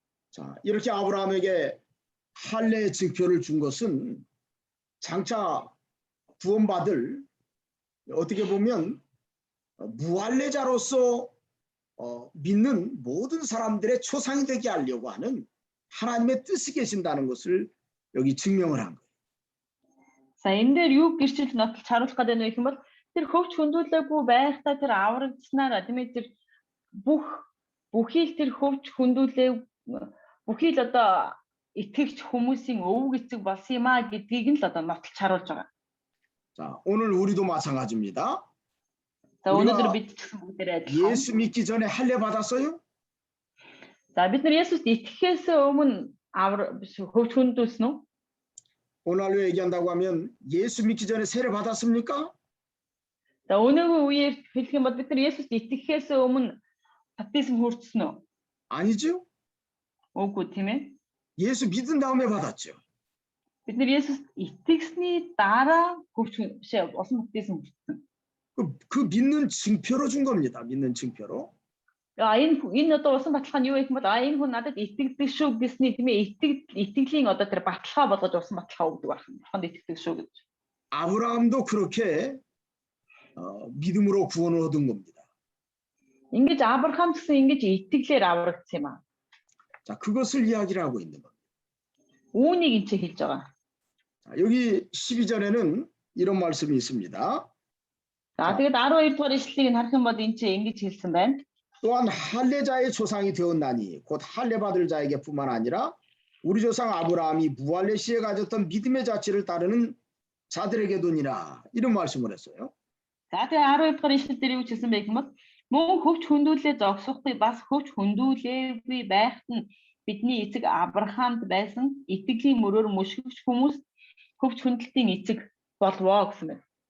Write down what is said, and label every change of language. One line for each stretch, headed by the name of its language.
Korean: 자, 이렇게 아브라함에게 할례의 증표를 준 것은 장차 구원받을 어떻게 보면 무할례자로서 믿는 모든 사람들의 초상이 되게 하려고 하는 하나님의 뜻이 계신다는 것을 여기 증명을 한 거예요.
Mongolian: За энэ дээр юу гэрчилж нотлож харуулах гэдэг нь вэ гэх юм бол тэр хөвч хөндлөлөөгүй байхдаа тэр аврагдсанараа тийм ээ тэр бүхий л тэр хөвч хөндлөлөө бүхий л одоо итгэгч хүмүүсийн өвөг эцэг болсон юм а гэдгийг нь л одоо нотлож харуулж байгаа.
Korean: 자, 오늘 우리도 마찬가지입니다.
Mongolian: За өнөөдөр бид ч гэсэн бүгдээрээ адилхан.
Korean: 예수 믿기 전에 할례 받았어요?
Mongolian: За бид нар Есүст итгэхээс өмнө хөвч хөндлөсөн үү?
Korean: 오늘날로 얘기한다고 하면 예수 믿기 전에 세례 받았습니까?
Mongolian: За өнөөгийн үеэр хэлэх юм бол бид нар Есүст итгэхээс өмнө баптизм хүртсэн үү?
Korean: 아니죠.
Mongolian: Үгүй тийм ээ.
Korean: 예수 믿은 다음에 받았죠.
Mongolian: Бид нар Есүст итгэсний дараа хөвч бишээ усан баптизм хүртсэн.
Korean: 그 믿는 증표로 준 겁니다. 믿는 증표로.
Mongolian: Энэ одоо усан баталгаа нь юу гэх юм бол энэ хүн надад итгэдэг шүү гэсний тийм ээ итгэлийн одоо тэр баталгаа болгож усан баталгаа өгдөг байх. Бурханд итгэдэг шүү гэж.
Korean: 아브라함도 그렇게 믿음으로 구원을 얻은 겁니다.
Mongolian: Ингэж Авраам ч гэсэн ингэж итгэлээр аврагдсан юм аа.
Korean: 자, 그것을 이야기를 하고 있는 겁니다.
Mongolian: Үүнийг энэ ч хэлж байгаа.
Korean: 자, 여기 12절에는 이런 말씀이 있습니다.
Mongolian: За тэгээд 12 дугаар ишлэлийг харах юм бол энэ ч ингэж хэлсэн байна.
Korean: 또한 할례자의 조상이 되었나니 곧 할례 받을 자에게뿐만 아니라 우리 조상 아브라함이 무할례 시에 가졌던 믿음의 자체를 따르는 자들에게도니라 이런 말씀을 했어요.
Mongolian: За тэгээд 12 дугаар ишлэл дээр юу хэлсэн бэ гэвэл Мөн хөвч хөндүүлээ зогсохгүй бас хөвч хөндүүлээгүй байхад нь бидний эцэг Авраамд байсан итгэлийн мөрөөр мөшгөгч хүмүүс хөвч хөндлөлтийн эцэг болвоо гэсэн байна.